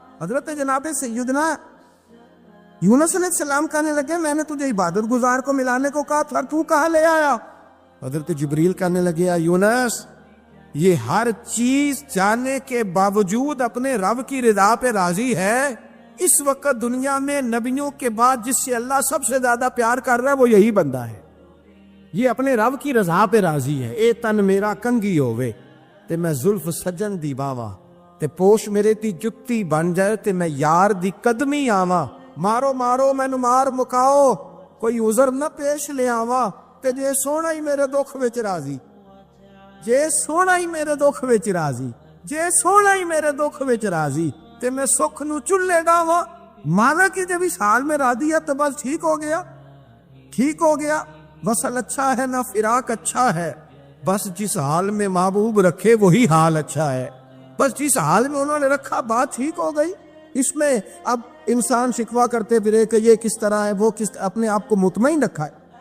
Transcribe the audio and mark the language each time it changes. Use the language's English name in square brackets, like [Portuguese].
[Urdu] حضرت جناب سیدنا یونس علیہ السلام کہنے لگے میں نے تجھے عبادت گزار کو ملانے کو کہا تھا، تو کہاں لے آیا؟ حضرت جبریل کہنے لگے یا یونس، یہ ہر چیز جانے کے باوجود اپنے رب کی رضا پہ راضی ہے. اس وقت دنیا میں نبیوں کے بعد جس سے اللہ سب سے زیادہ پیار کر رہا ہے وہ یہی بندہ ہے. یہ اپنے رب کی رضا پہ راضی ہے. [Punjabi] اے تن میرا کنگی ہووے تے میں زلف سجن دی باوا، تے پوش میرے تی جتی بن جائے تے میں یار دی قدمی آواں. مارو مارو مینو مار مکاؤ، کوئی عذر نہ پیش لے آواں، تے جے سونا ہی میرے دکھ وچ راضی، جے سونا ہی میرے دکھ وچ راضی، جے سونا ہی میرے دکھ وچ راضی، تے میں سکھ نو چلے گاواں. [Urdu] مانا کہ جب اس حال میں راضی ہے تو بس ٹھیک ہو گیا، ٹھیک ہو گیا. وصل اچھا ہے نہ فراق اچھا ہے، بس جس حال میں محبوب رکھے وہی حال اچھا ہے. بس جس حال میں انہوں نے رکھا بات ٹھیک ہو گئی. اس میں اب انسان شکوہ کرتے پھرے کہ یہ کس طرح ہے، وہ کس، اپنے آپ کو مطمئن رکھا ہے.